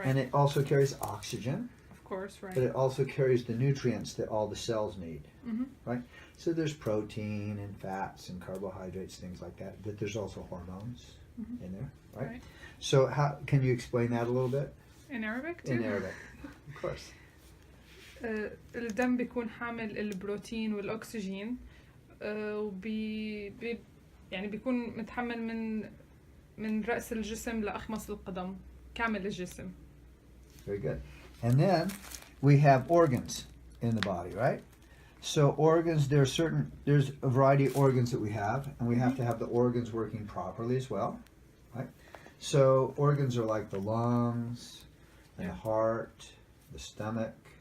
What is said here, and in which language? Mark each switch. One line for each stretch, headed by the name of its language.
English: And it also carries oxygen, Of course, right. but it also carries the nutrients that all the cells need, Mm-hmm. right? So there's protein and fats and carbohydrates, things like that, but there's also hormones Mhm. in there, right? Right. So how can you explain that a little bit? In Arabic too? In Arabic, of course.
Arabic: الدم بيكون حامل البروتين والأكسجين يعني بيكون متحمل من رأس الجسم لأخمص القدم كامل الجسم.
English: Very good. And then we have organs in the body, right? So organs, there's a variety of organs that we have, and we have to have the organs working properly as well, right? So organs are like the lungs, and the heart, the stomach.